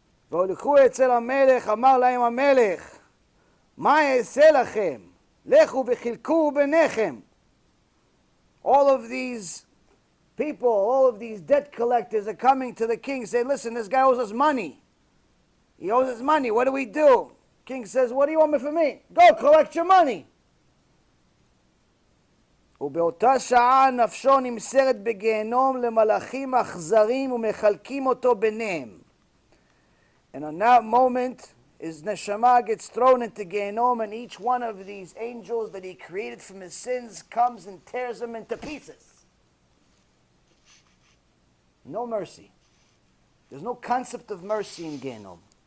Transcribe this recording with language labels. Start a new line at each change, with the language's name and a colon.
Hebrew: והוליכו אצל המלך, אמר להם המלך, מה אעשה לכם? לכו וחילקו ביניכם.
English: All of these people, all of these debt collectors are coming to the king saying, listen, this guy owes us money. He owes us money. What do we do? King says, what do you want me for me? Go collect your money.
Hebrew: ובאותה שעה נפשו נמסרת בגיהנום למלאכים אכזרים ומחלקים אותו ביניהם.
English: And on that moment, his neshama gets thrown into Gehinnom, and each one of these angels that he created from his sins comes and tears him into pieces. No mercy. There's no concept of mercy in Gehinnom.